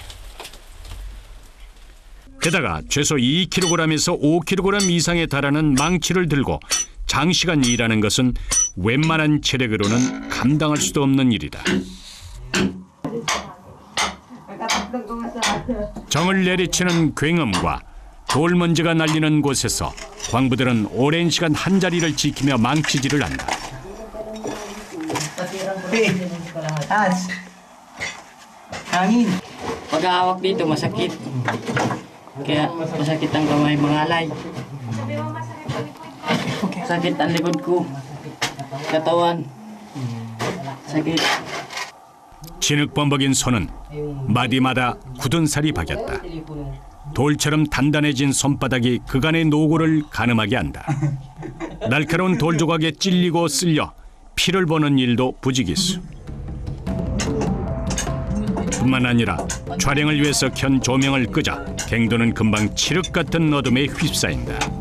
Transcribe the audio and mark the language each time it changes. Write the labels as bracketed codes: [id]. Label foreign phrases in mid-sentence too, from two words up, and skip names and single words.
[ko] 게다가 최소 2kg에서 5kg 이상에 달하는 망치를 들고 장시간 일하는 것은 웬만한 체력으로는 감당할 수도 없는 일이다. 정을 내리치는 굉음과 돌먼지가 날리는 곳에서 광부들은 오랜 시간 한자리를 지키며 망치질을 한다. [tl] Taas. Hangin. Pag-aawak dito masakit. Kaya masakit ang kamay mangalay. Sakit ang likod ko. Katawan. sakit. [ko] 진흙범벅인 손은 마디마다 굳은 살이 박였다. 돌처럼 단단해진 손바닥이 그간의 노고를 가늠하게 한다. 날카로운 돌 조각에 찔리고 쓸려 피를 보는 일도 부지기수. 뿐만 아니라 촬영을 위해서 켠 조명을 끄자 갱도는 금방 칠흑 같은 어둠에 휩싸인다.